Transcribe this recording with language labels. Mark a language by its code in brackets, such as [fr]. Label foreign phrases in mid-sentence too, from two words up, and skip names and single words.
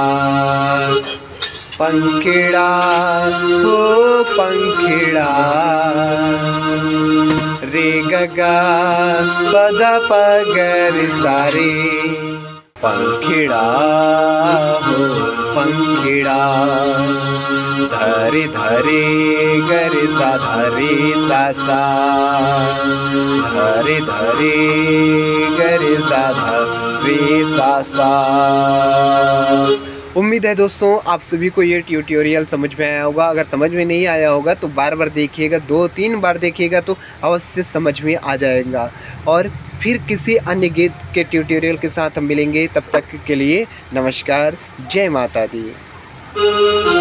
[hi] पंखिड़ा हो पंखिड़ा रे ग ग प द प ग रे सारे, पंखिड़ा हो पंखिड़ा धरे ग रे सा धरे सा सा, धरे ग रे सा धरे सा सा। उम्मीद है दोस्तों आप सभी को ये ट्यूटोरियल समझ में आया होगा। अगर समझ में नहीं आया होगा तो बार बार देखिएगा, 2-3 बार देखिएगा तो अवश्य समझ में आ जाएगा। और फिर किसी अन्य गीत के ट्यूटोरियल के साथ हम मिलेंगे, तब तक के लिए नमस्कार, जय माता दी।